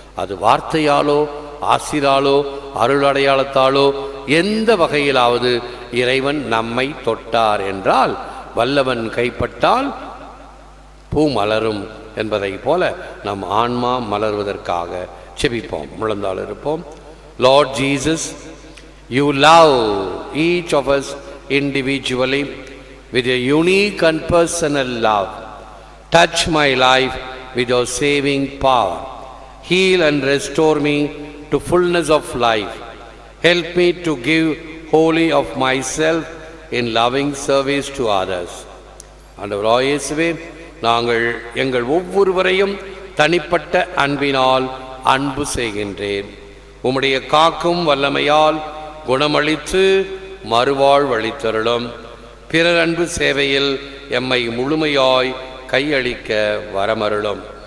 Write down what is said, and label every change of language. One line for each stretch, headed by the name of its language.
Tamil: அது வார்த்தையாலோ ஆசிராலோ அருள் அடையாளத்தாலோ எந்த வகையிலாவது இறைவன் நம்மை தொட்டார் என்றால், வல்லவன் கைப்பட்டால் பூ மலரும் என்பதை போல நம் ஆன்மா மலர்வதற்காக செபிப்போம். முழந்தாள் இருப்போம்.
English: Lord Jesus, you love each of us individually with a unique and personal love. Touch my life with your saving power. Heal and restore me to fullness of life. Help me to give wholly of myself in loving service to others.
Tamil: ஆண்டவராகிய இயேசுவே, நாங்கள் எங்கள் ஒவ்வொருவரையும் தனிப்பட்ட அன்பினால் அன்பு செய்கின்றேன். உம்முடைய காக்கும் வல்லமையால் குணமளித்து மறுவாழ்வளித்தருளும். பிறர் அன்பு சேவையில் எம்மை முழுமையாய் கையளிக்க வரமருளும்.